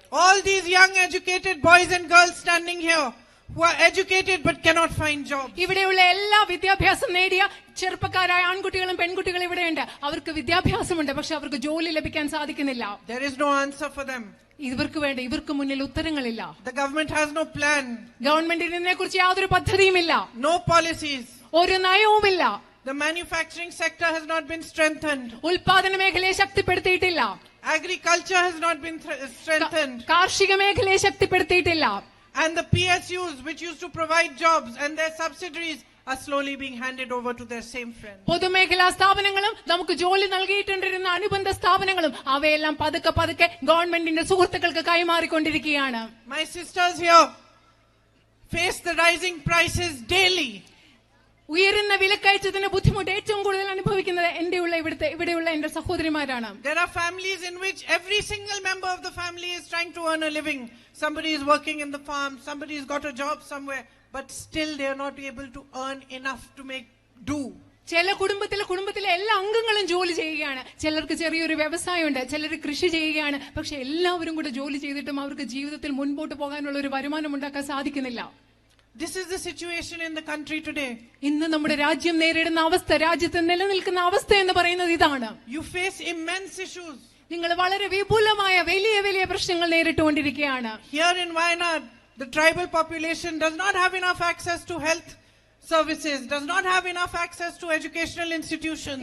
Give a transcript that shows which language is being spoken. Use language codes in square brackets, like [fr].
[en] all these young educated boys and girls standing here who are educated but cannot find jobs. [ml] ഇവിടെയുള്ള എല്ലാ വിദ്യാഭ്യാസം നേടിയ ചെറുപ്പക്കാരായ ആൺകുട്ടികളും പെൺകുട്ടികളും ഇവിടെയുണ്ട്. അവർക്ക് വിദ്യാഭ്യാസമുണ്ട്, പക്ഷെ അവർക്ക് ജോലി ലഭിക്കാൻ സാധിക്കുന്നില്ല. [en] There is no answer for them. [ml] ഇവർക്ക് മുന്നിൽ ഉത്തരങ്ങളില്ല. [en] The government has no plan. [ml] ഗവൺമെന്റിന് ഇതിനെക്കുറിച്ച് യാതൊരു പദ്ധതിയുമില്ല. [en] No policies. [ml] ഒരു നയവുമില്ല. [en] The manufacturing sector has not been strengthened. [ml] ഉൽപാദന മേഖലയെ ശക്തിപ്പെടുത്തിയിട്ടില്ല. [en] Agriculture has not been strengthened. [ml] കാർഷിക മേഖലയെ ശക്തിപ്പെടുത്തിയിട്ടില്ല. [en] And the PSUs, which used to provide jobs, and their subsidiaries are slowly being handed over to their same friends. [ml] പൊതുമേഖലാ സ്ഥാപനങ്ങളും നമുക്ക് ജോലി നൽകിയിട്ടുണ്ടിരുന്ന അനുബന്ധ സ്ഥാപനങ്ങളും അവയെല്ലാം പതുക്കെ ഗവൺമെന്റിന്റെ സുഹൃത്തുക്കൾക്ക് കൈമാറിക്കൊണ്ടിരിക്കുകയാണ്. [en] My sisters here face the rising prices daily. [ml] ഉയരുന്ന വിലക്കയറ്റത്തിന് ബുദ്ധിമുട്ട് ഏറ്റവും കൂടുതൽ അനുഭവിക്കുന്നത് ഇവിടെയുള്ള എന്റെ സഹോദരിമാരാണ്. [en] There are families in which every single member of the family is trying to earn a living. Somebody is working in the farm, somebody has got a job somewhere, but still they are not able to earn enough to make do. [ml] ചില കുടുംബത്തിലെ എല്ലാ അംഗങ്ങളും ജോലി ചെയ്യുകയാണ്. ചിലർക്ക് ചെറിയൊരു വ്യവസായമുണ്ട്, ചിലർ കൃഷി ചെയ്യുകയാണ്. പക്ഷെ എല്ലാവരും കൂടെ ജോലി ചെയ്തിട്ടും അവർക്ക് ജീവിതത്തിൽ മുൻപോട്ട് പോകാനുള്ള ഒരു വരുമാനം ഉണ്ടാക്കാൻ സാധിക്കുന്നില്ല. [en] This is the situation in the country today. [ml] ഇന്ന് നമ്മുടെ രാജ്യം നേരിടുന്ന അവസ്ഥ, രാജ്യത്ത് നിലനിൽക്കുന്ന അവസ്ഥ എന്ന് പറയുന്നത് ഇതാണ്. [en] You face immense issues. [ml] നിങ്ങൾ വളരെ വിപുലമായ വലിയ പ്രശ്നങ്ങൾ നേരിട്ടുകൊണ്ടിരിക്കുകയാണ്. [en] Here in Wayanad, the tribal population does not have enough access to health services, does not have enough access to educational institutions.